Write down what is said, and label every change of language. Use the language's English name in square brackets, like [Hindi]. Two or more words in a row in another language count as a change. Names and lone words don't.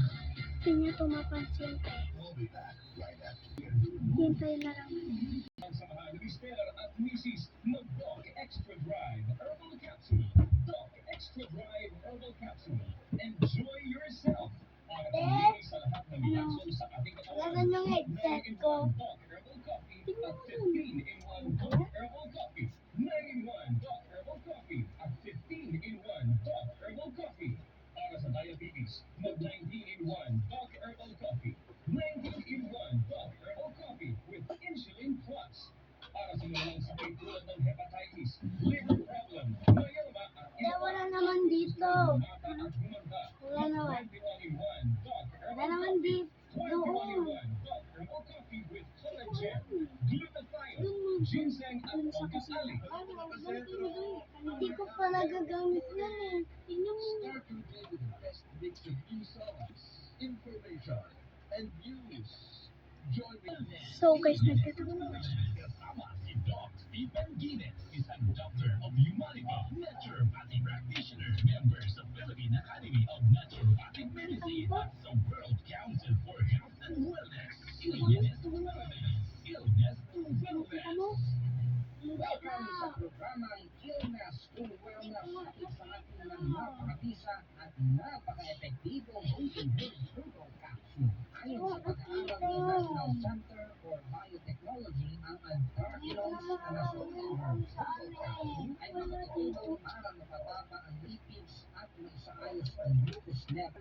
[Filipino] Hindi niya ito mapansin hintay na lang. Samahan ni Mr. at Mrs. mag-Doc Extra Drive Herbal Capsule. Doc Extra Drive Herbal Capsule. [English] Enjoy yourself. [Filipino] Para pamili sa lahat ng reaction sa ating katawan. Yung headset ko. Doc Herbal Coffee at 15-in-1 Doc Herbal Coffee. 9-in-1 Doc Herbal Coffee at 15-in-1 Doc Herbal Coffee. Para sa diabetes, mag-19-in-1 Doc Herbal Coffee. 19-in-1 Doc Herbal Coffee with Insulin Plus. Para sa mga sakit tulad ng hepatitis, [English] liver problem, [Filipino] myoma at Wala naman dito. Wala naman. 21-in-1 Doc Wala Herbal naman Coffee. dito. 21-in-1 Doc Herbal Coffee [English] with collagen, glutathione, ginseng [Filipino] at ongkasali. Hindi ko pa nagagamit yan eh. Tingnan mo. [English] Start your day with the best mix of e-songs, information, and news. Join me. [Filipino] So guys, nagtatanong Kasama si Doc Stephen Guinness, isang [English] doctor of humanity, naturopathic practitioner, members of [Filipino] Philippine Academy of Naturopathic Medicine at the World Council for Health and Wellness. Illness to Wellness. Illness to Wellness. Welcome sa programang Illness to Wellness, isa natin ng napakabisa at napaka-epektibong [English] integrated herbal capsule. [Filipino] Ayon sa pag-aaral ng National Center for Biotechnology, ang Anthraquinones na nasuriang [English] herbal capsule [Filipino] ay makatutulong para mapababa ang lipids at maisaayos ang [English] glucose level.